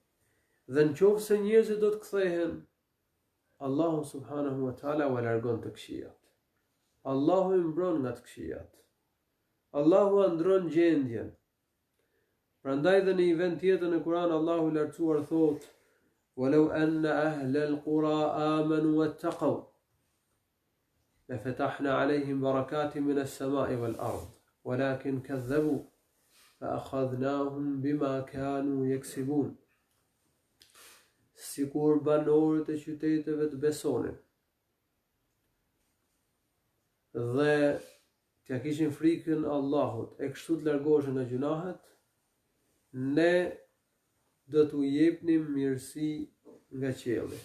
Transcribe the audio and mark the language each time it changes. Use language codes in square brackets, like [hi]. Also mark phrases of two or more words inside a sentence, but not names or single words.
[sq] Dhe nëse njerëzit do të kthehen, Allahu [ar] سبحانه وتعالى [sq] u largon të këqijat. Allahu i mbron nga të këqijat. Allahu ndron gjendjen. Prandaj dhe në një vend tjetër në Kur'an Allahu i lartësuar thotë: [ar] "ولو أن أهل القرى آمنوا واتقوا لفتحنا عليهم بركات من السماء والأرض ولكن كذبوا فأخذناهم بما كانوا يكسبون." [sq] Sikur banorët e qyteteve të besonin dhe t'ja kishin frikën Allahut e kështu të largoheshin nga gjunahet, ne do t'u jepnim mirësi nga qielli.